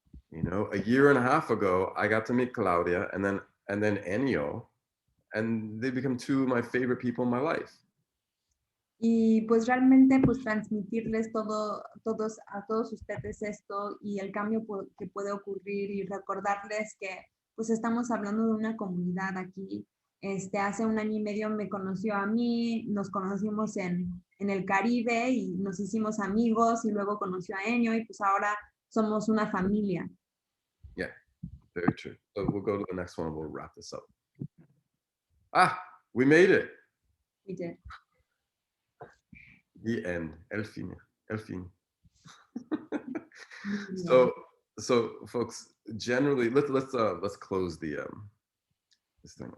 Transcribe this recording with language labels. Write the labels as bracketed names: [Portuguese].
[English] You know, a year and a half ago, I got to meet Claudia and then Ennio, and they become two of my favorite people in my life. [Spanish] y pues realmente pues transmitirles a todos ustedes esto y el cambio que puede ocurrir y recordarles que pues estamos hablando de una comunidad aquí. Hace 1 año y medio me conoció a mí, nos conocimos en el Caribe y nos hicimos amigos y luego conoció a Ennio y pues ahora somos una familia. [English] Yeah, very true. So we'll go to the next one and we'll wrap this up. We made it. We did. The end. [Spanish] El fin. El fin. [English] Yeah. So folks, generally, let's close the this thing.